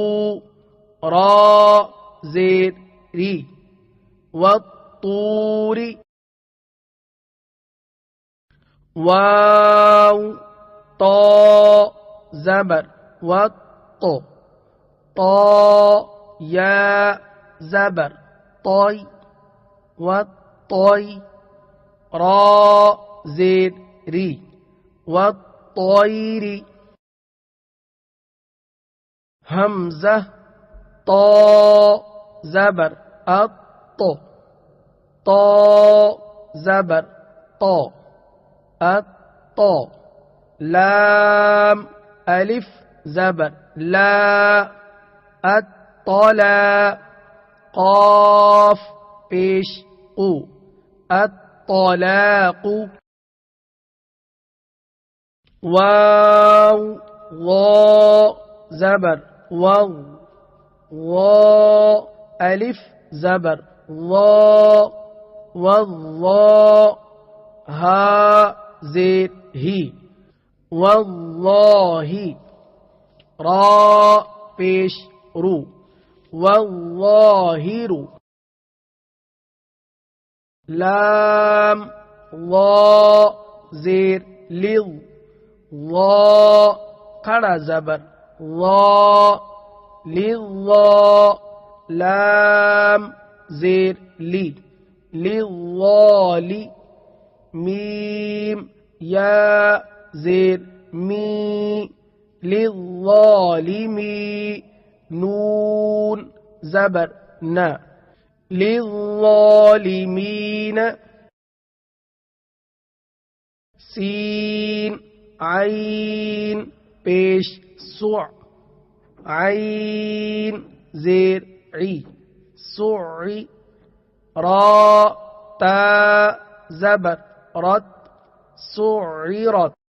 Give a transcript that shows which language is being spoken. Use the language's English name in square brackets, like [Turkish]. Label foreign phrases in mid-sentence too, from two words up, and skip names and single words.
[Urdu] را زیر ری والطور واو طا زبر والط طا یا زبر طی والطی را زیر ری والطیر حمزہ طا زبر الط طا زبر طا الطا لام الف زبر لا الطلا قاف پیش قو الطلاق واو وا زبر واو وا الف زبر وا والله ها زیر ہی واللہ را پیش رو والظاہر لام وا زیر لظ وا کھڑا زبر وا لظا لام زیر لی لظالی میم یا زیر می للظالمی نون زبر نا للظالمین سین عین پیش سع عین زیر عی سعی را تا زبر رت سعرت